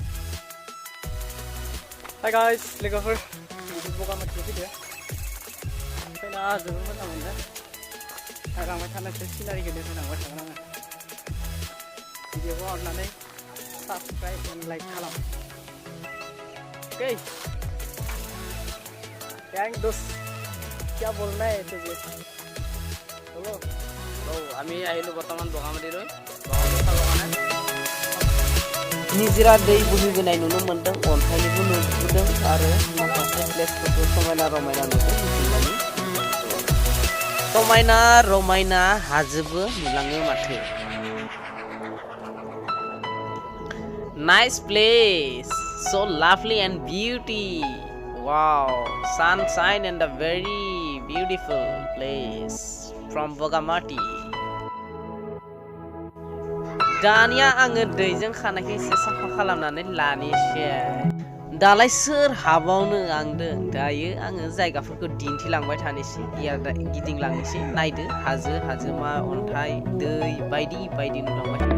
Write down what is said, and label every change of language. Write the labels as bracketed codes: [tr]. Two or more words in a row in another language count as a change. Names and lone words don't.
[en] hi guys [brx] लोगोफोर, बगामातियाव फैदो। फैना जोबोर मोजां मोनदों। नायलांबाय थानोसै, सिनारिखौ नायलांबाय थागोन आङो। भिडिअखौ अननानै [en] subscribe and like [brx] खालाम। [hi] ओके गैंग दोस्त, क्या बोलना है तुझे? बोलो। [as] আমি আহিলো বৰ্তমান বগামাতিলৈ। [brx] निजिरा दै बोहैबोनाय नुनो मोनदों, अन्थाइनिबो नुबोदों आरो माखासे प्लेसफोरखौ समायना रमायना नुदों। मिथिंगानि समायना रमायना हाजोबो नुलाङो माथो। [en] Nice place, so lovely and beauty. Wow, sunshine and a very beautiful place from Bogamati. [brx] दानिया आङो दैजों खानायखौ एसे साफा खालामनानै लानोसै। दालाय सोर हाबावनो आंदों। दायो आङो जायगाफोरखौ दिन्थिलांबाय थानोसै, गिदिंलांनोसै। नायदो हाजोमा, अन्थाइ, दै बायदि बायदि नुलांबाय।